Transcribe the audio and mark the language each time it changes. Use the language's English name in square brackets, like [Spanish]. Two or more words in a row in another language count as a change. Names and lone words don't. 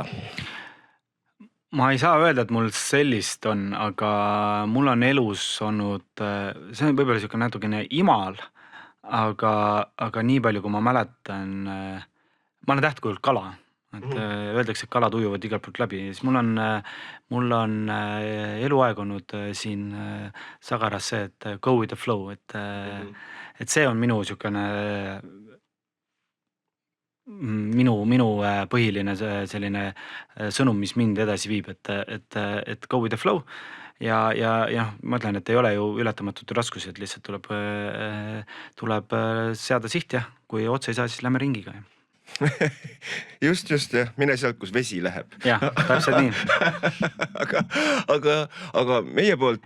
[Estonian] Ma ei saa öelda, et mul sellist on, aga mul on elus olnud, see on võib-olla niisugune natukene imal, aga nii palju, kui ma mäletan, ma olen tähtkujult kala. Et öeldakse, et kalad ujuvad igalt poolt läbi, siis mul on eluaeg olnud siin Sagaras see, et [English] go with the flow, [Estonian] et see on minu niisugune minu põhiline selline sõnum, mis mind edasi viib, et [English] go with the flow [Estonian] ja ma ütlen, et ei ole ju ületamatut raskusi, et lihtsalt tuleb seada siht ja kui otsa ei saa, siis lähme ringiga. Just jah, mine sealt, kus vesi läheb. Jah, täpselt nii. aga meie poolt...